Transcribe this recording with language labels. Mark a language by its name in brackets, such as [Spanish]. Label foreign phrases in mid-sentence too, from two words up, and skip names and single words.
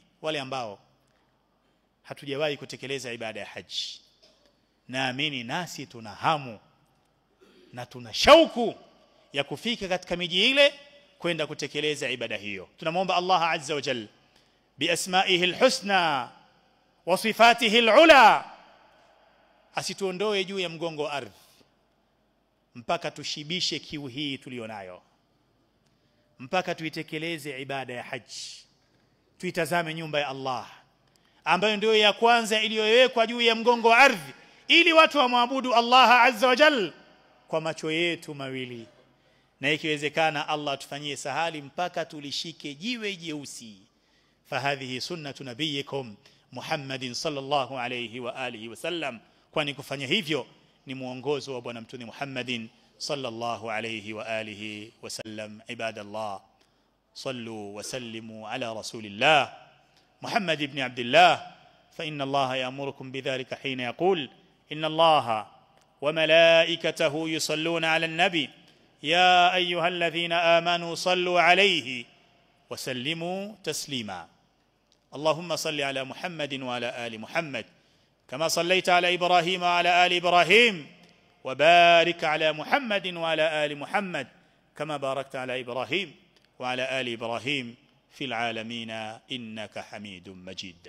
[Swahili] Wale ambao hatujawahi kutekeleza ibada ya haji, naamini nasi tuna hamu na tuna shauku ya kufika katika miji ile kwenda kutekeleza ibada hiyo. Tunamuomba Allah [Arabic] عز وجل بأسمائه الحسنى وصفاته العلا [Swahili] asituondoe juu ya mgongo wa ardhi mpaka tushibishe kiu hii tulionayo, mpaka tuitekeleze ibada ya haji. Tuitazame nyumba ya Allah ambayo ndio ya kwanza iliyowekwa juu ya mgongo wa ardhi ili watu wamwabudu Allah [Arabic] عز وجل [Swahili] kwa macho yetu mawili, na ikiwezekana Allah atufanyie sahali mpaka tulishike jiwe jeusi. [Arabic] فهذه سنة نبيكم محمد صلى الله عليه وعلى آله وسلم, [Swahili] kwani kufanya hivyo ni muongozo wa bwana mtume [Arabic] محمد صلى الله عليه وعلى آله وسلم. عباد الله، صلوا وسلموا على رسول الله محمد بن عبد الله, فإن الله يأمركم بذلك حين يقول إن الله وملائكته يصلون على النبي يا أيها الذين آمنوا صلوا عليه وسلموا تسليما. اللهم صل على محمد وعلى آل محمد كما صليت على إبراهيم وعلى آل إبراهيم، وبارك على محمد وعلى آل محمد كما باركت على إبراهيم وعلى آل إبراهيم في العالمين إنك حميد مجيد.